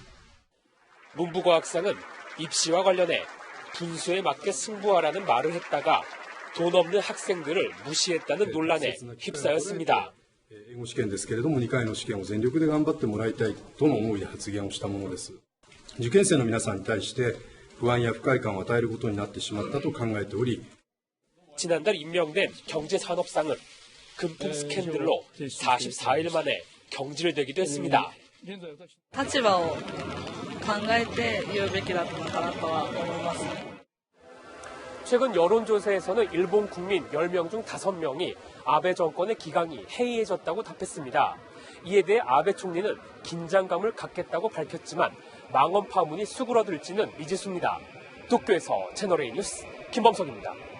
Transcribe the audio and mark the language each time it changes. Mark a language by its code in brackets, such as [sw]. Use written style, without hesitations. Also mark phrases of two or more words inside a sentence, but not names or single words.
[ko] 문부과학상은 입시와 관련해 분수에 맞게 승부하라는 말을 했다가 돈 없는 학생들을 무시했다는 논란에 휩싸였습니다. [ja] 英語試験ですけれども2回の試験を全力で頑張ってもらいたいとの思いで発言をしたものです。受験生の皆さんに対して不安や不快感を与えることになってしまったと考えており [ko] 지난달 임명된 경제산업상은 금품 스캔들로 44일 만에 경질되기도 했습니다. [ja] 立場を考えて言うべきだったのかなとは思います。 [ko] 최근 여론조사에서는 일본 국민 10명 중 5명이 아베 정권의 기강이 해이해졌다고 답했습니다. 이에 대해 아베 총리는 긴장감을 갖겠다고 밝혔지만 망언 파문이 수그러들지는 미지수입니다. 도쿄에서 채널A 뉴스 김범석입니다.